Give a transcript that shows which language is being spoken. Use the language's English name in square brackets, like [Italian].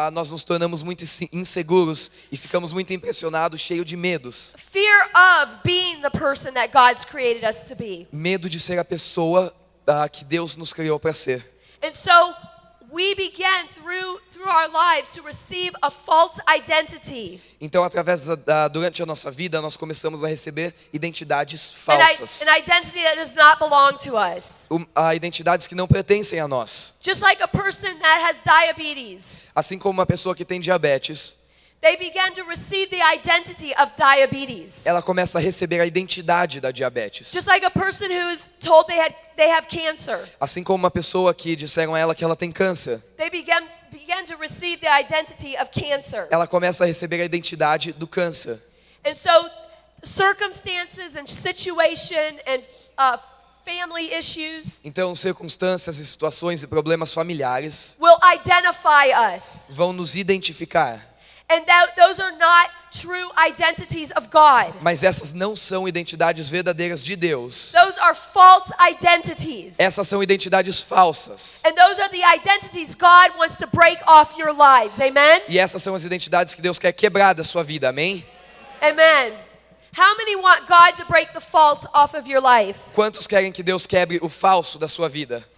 [Portuguese] nós nos tornamos muito inseguros e ficamos muito impressionados, cheios de medos. [English] Fear of being the person that God's created us to be. [Portuguese] Medo de ser a pessoa que Deus nos criou para ser. [English] And so we begin through our lives to receive a false identity. [Portuguese] Então, durante a nossa vida, nós começamos a receber identidades [English] An [Portuguese] falsas. [English] identity that does not belong to us. [Portuguese] Identidades que não pertencem a nós. [English] Just like a person that has diabetes. [Portuguese] Assim como uma pessoa que tem diabetes, [English] They begin to receive the identity of diabetes. [Portuguese] ela começa a receber a identidade da diabetes. [English] Just like a person who's told they have cancer. [Portuguese] Assim como uma pessoa que disseram a ela que ela tem câncer, [English] They begin to receive the identity of cancer. [Portuguese] ela começa a receber a identidade do câncer. [English] And so circumstances and situation and family issues [Portuguese] Então, circunstâncias e situações e problemas familiares [English] will identify us. [Portuguese] vão nos identificar. [English] And those are not true identities of God. [Portuguese] Mas essas não são identidades verdadeiras de Deus. [English] Those are false identities. [Portuguese] Essas são identidades falsas. [English] And those are the identities God wants to break off your lives. Amen? [Portuguese] E essas são as identidades que Deus quer quebrar da sua vida. Amém? [English] Amen. How many want God to break the false off of your life? [Portuguese] Quantos querem que Deus quebre o falso da sua vida?